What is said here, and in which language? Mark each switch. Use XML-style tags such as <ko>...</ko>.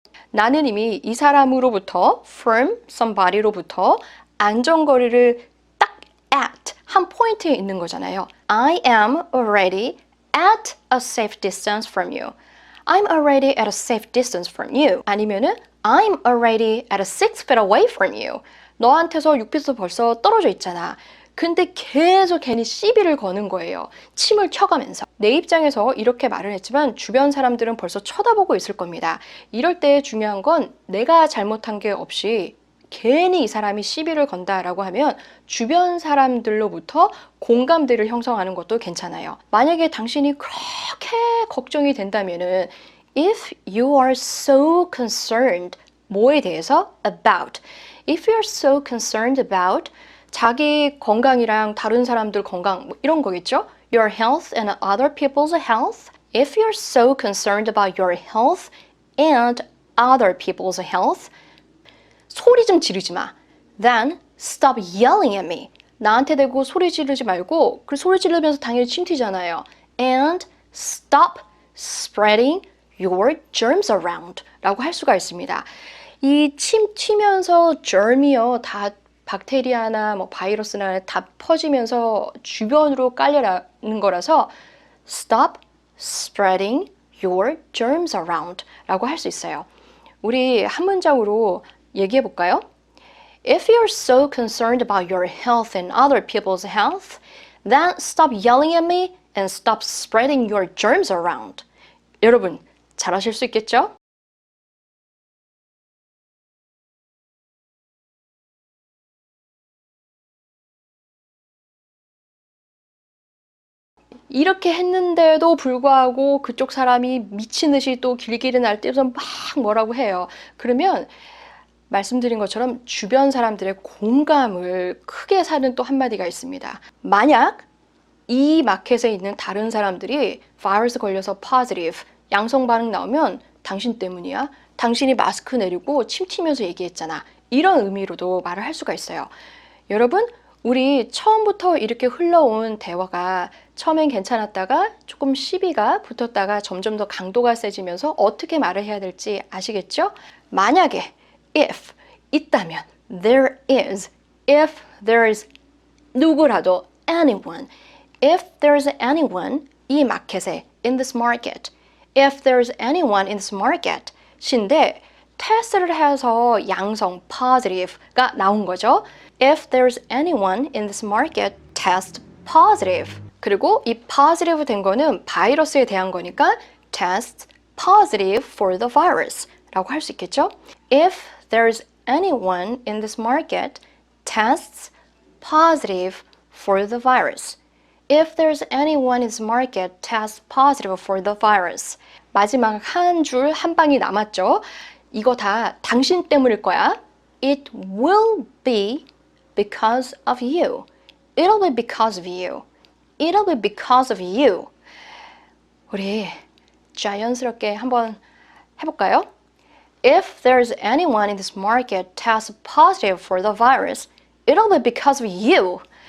<ko>나는 이미 이 사람으로부터</ko> <en>from somebody</en> <ko>로부터 안전거리를 딱 at 한 포인트에 있는 거잖아요.</ko> <en>I am already at a safe distance from you. I'm already at a safe distance from you.</en> <ko>아니면은</ko> <en>I'm already at a 6 feet away from you.</en> <ko>너한테서 6피트 벌써 떨어져 있잖아. 근데 계속 괜히 시비를 거는 거예요. 침을 켜가면서. 내 입장에서 이렇게 말을 했지만 주변 사람들은 벌써 쳐다보고 있을 겁니다. 이럴 때 중요한 건 내가 잘못한 게 없이 괜히 이 사람이 시비를 건다라고 하면 주변 사람들로부터 공감대를 형성하는 것도 괜찮아요. 만약에 당신이 그렇게 걱정이 된다면은</ko> <en>If you are so concerned</en> <ko>뭐에 대해서?</ko> <en>About. If you're so concerned about</en> <ko>자기 건강이랑 다른 사람들 건강 뭐 이런 거겠죠?</ko> <en>Your health and other people's health. If you're so concerned about your health and other people's health,</en> <ko>소리 좀 지르지 마.</ko> <en>Then stop yelling at me.</en> <ko>나한테 대고 소리 지르지 말고 그 소리 지르면서 당연히 침 튀잖아요.</ko> <en>And stop spreading your germs around</en> <ko>라고 할 수가 있습니다. 이 침 튀면서 germ이요 다 박테리아나 뭐 바이러스나 다 퍼지면서 주변으로 깔려나는 거라서</ko> <en>stop spreading your germs around</en> <ko>라고 할 수 있어요. 우리 한 문장으로 얘기해 볼까요?</ko> <en>If you're so concerned about your health and other people's health, then stop yelling at me and stop spreading your germs around.</en> <ko>여러분, 잘하실 수 있겠죠? 이렇게 했는데도 불구하고 그쪽 사람이 미친 듯이 또 길길이 날뛰면서 막 뭐라고 해요. 그러면 말씀드린 것처럼 주변 사람들의 공감을 크게 사는 또 한마디가 있습니다. 만약 이 마켓에 있는 다른 사람들이 바이러스 걸려서 positive, 양성 반응 나오면 당신 때문이야. 당신이 마스크 내리고 침 튀면서 얘기했잖아. 이런 의미로도 말을 할 수가 있어요. 여러분, 우리 처음부터 이렇게 흘러온 대화가 처음엔 괜찮았다가 조금 시비가 붙었다가 점점 더 강도가 세지면서 어떻게 말을 해야 될지 아시겠죠? 만약에</ko> <en>if</en> <ko>있다면</ko> <en>there is, if there is</en> <ko>누구라도</ko> <en>anyone, if there's anyone</en> <ko>이 마켓에</ko> <en>in this market, if there's anyone in this market</en> <ko>신데 테스트를 해서 양성</ko> <en>positive가</en> <ko>나온 거죠.</ko> <en>If there's anyone in this market test positive.</en> <ko>그리고 이 positive 된 거는 바이러스에 대한 거니까</ko> <en>test positive for the virus</en> <ko>라고 할 수 있겠죠?</ko> <en>If there's anyone in this market tests positive for the virus. If there's anyone in this market tests positive for the virus.</en> <ko>마지막 한 줄 한 방이 남았죠? 이거 다 당신 때문일 거야.</ko> <en>It will be because of you. It'll be because of you. It'll be because of you.</en> <ko>우리 자연스럽게 한번 해볼까요?</ko> <en>If there's anyone in this market tests positive for the virus, it'll be because of you.</en>